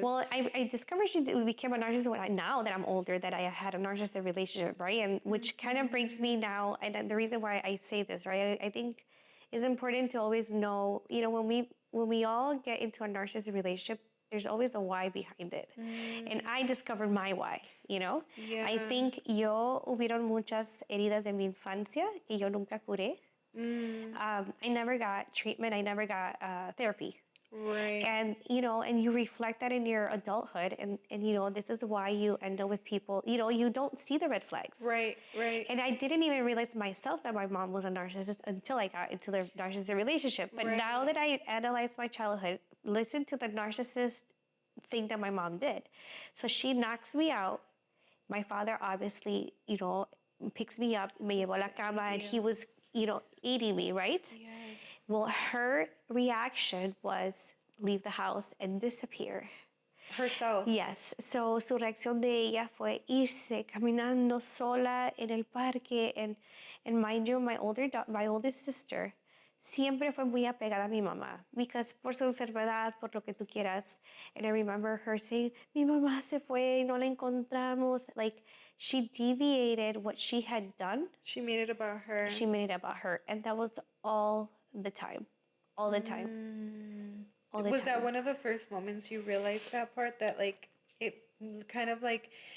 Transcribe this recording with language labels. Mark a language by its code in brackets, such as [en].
[en] Well, I discovered she became a narcissist now that I'm older, that I had a narcissistic relationship, right? And which kind of brings me now, and the reason why I say this, right? I think it's important to always know, when we all get into a narcissistic relationship, there's always a why behind it. And I discovered my why, Yeah. I think [es] hubieron muchas heridas de mi infancia que yo nunca curé. [en] I never got treatment. I never got therapy. Right. And, and you reflect that in your adulthood. And this is why you end up with people, you don't see the red flags. Right. And I didn't even realize myself that my mom was a narcissist until I got into the narcissistic relationship. But now that I analyze my childhood, listen to the narcissist thing that my mom did. So she knocks me out. My father obviously, picks me up, [es] me llevó a la cama, [en] and he was, eating me, right? Yes. Well, her reaction was leave the house and disappear. Herself. Yes. [es] So su reacción de ella fue irse caminando sola en el parque, [en] and mind you, my oldest sister [es] siempre fue muy apegada a mi mamá, because por su enfermedad, por lo que tú quieras. [en] And I remember her saying, [es] mi mamá se fue, no la encontramos. [en] Like, she deviated what she had done. She made it about her. And that was all the time. All the time. Was that one of the first moments you realized that part, that like it kind of like